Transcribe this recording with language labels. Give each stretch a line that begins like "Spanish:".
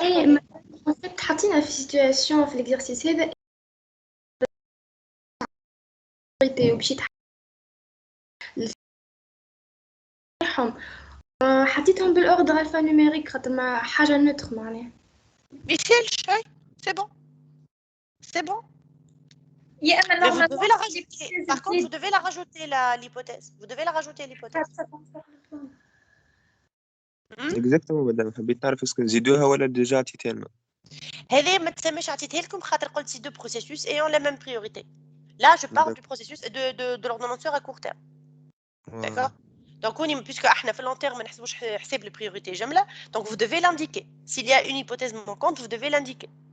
Arabic: ايه حاطينها في سيتواسيون في الاكزرسيس هذا ومشيت حطيتهم بالاوردر الفا نيميريك خاطر ما حاجه نوتر معناها.
French: Michel, c'est bon. C'est bon. Mais vous devez la rajouter. Par contre, vous devez la rajouter l'hypothèse. Vous devez la rajouter l'hypothèse.
Arabic: اكزاكتومون مادام حبيت نعرف اسكو نزيدوها ولا ديجا عطيتها لنا. هذه ما تسميش عطيتها لكم خاطر قلت سي دو بروسيسوس ايون لا ميم بريوريتي.
French: Là, je parle du processus de l'ordonnanceur à court terme. D'accord? Donc, puisque
Arabic: احنا في
French: long terme
Arabic: ما نحسبوش حساب
French: les priorités
Arabic: جملة,
French: donc vous devez l'indiquer. S'il y a une hypothèse manquante, vous devez l'indiquer.